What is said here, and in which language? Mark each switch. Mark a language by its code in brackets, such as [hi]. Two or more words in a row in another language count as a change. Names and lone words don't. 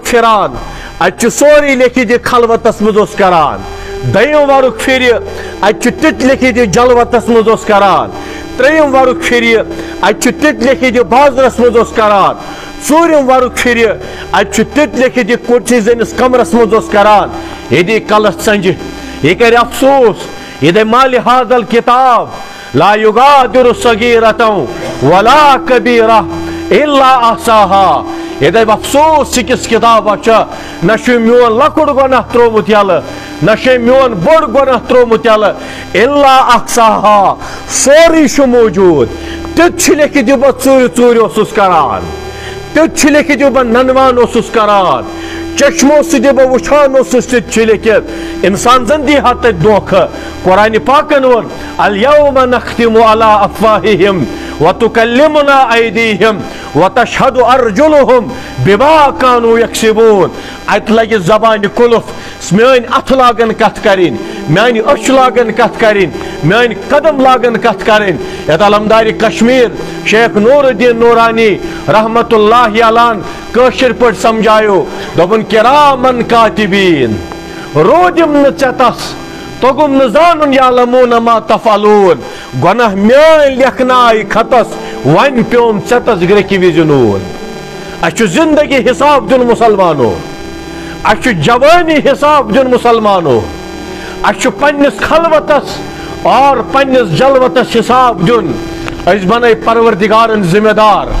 [ks] پھران اتہِ چھُ سورُے لیکھِتھ یہِ خلوتس منٛز اوس کران دوٚیِم ورُق پھرِ اتہِ چھُ تِتہِ لیکھِتھ یہِ جلوتس منٛز اوس کران ترٛیٚیِم ورُق پھرِ اتہِ چھُ تِتہِ لیکھِتھ یہِ بازرس منٛز اوس کران ژوٗرِم ورُق پھرِ اتہِ چھُ تِتہِ لیکھِتھ یہِ کوٹھِس زٔنِس کمرس منٛز اوس کران یہِ دی کلس ژنجہِ یہِ کرِ افسوس یہِ دِ مالِ حاضل کتاب [ar] لا یغادر صغیرة ولا کبیرہ الا احصاها [ks] یہ دب افسوس یہ کس کتاب نہ میون لکڑ گناہ ترومت یلہ نہ میون بوڑ گناہ ترومت یلہ [ar] الا احصاها [ks] سوری موجود تت لیکھت بہ ژوٗرِ اوسُس کران تت لیکھت بہ ننوان اوسُس کران چشمو سۭتۍ بہ وٕچھان اوسُس تت لیکھت انسان زن دی ہا تتہِ دھوکھٕ قرآنِ پاکن ووٚن [ar] الیوم نختم علی افواہہم وتکلمنا ایدیہم وتشہد ارجلہم بما کانوا یکسبون [ks] اتہ لگہِ زبانہِ قلف میٲنۍ اتھ لاگن کتھ کرٕنۍ میانہِ أچھ لاگن کتھ کرٕنۍ میٲنۍ قدم لاگن کتھ کرٕنۍ یتھ علمدارِ کشمیر شیخ نور الدین نورانی [ar] رحمت اللہ علیہ [ks] کٲشِر پٲٹھۍ سمجھایو دوٚپُن [ar] کِرامن کاتبین [ks] روٗدِم نہٕ ژےٚ تس توٚگُم نہٕ زانُن [ar] یعلمون ما تفعلون [ks] گۄناہ میٲنۍ لیکھنایہِ خطس وۄنۍ پیوم ژےٚ تس گرٛیکہِ وِزِ نوٗن اَسہِ چھُ زندگی حساب دیُن مُسلمانو اَسہِ چھُ جوٲنی حساب دیُن مُسلمانو اَسہِ چھُ پننس خلوتس اور پننس جلوتس حساب دیُن أسۍ بنٲے پروردگارن ذمہ دار